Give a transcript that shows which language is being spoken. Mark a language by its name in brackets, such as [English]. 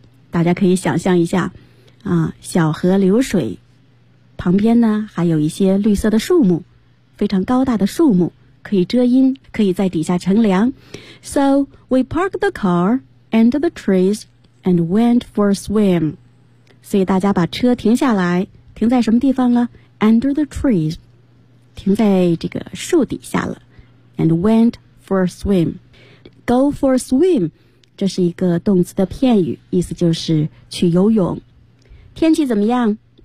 [Chinese] 大家可以想象一下啊，小河流水旁边呢还有一些绿色的树木，非常高大的树木，可以遮阴，可以在底下乘凉。 [English] So we parked the car under the trees and went for a swim. [Chinese] 所以大家把车停下来，停在什么地方了？ [English] Under the trees， [Chinese] 停在这个树底下了。 [English] And went for a swim. [Chinese] Go for a swim， 这是一个动词的片语，意思就是去游泳。天气怎么样？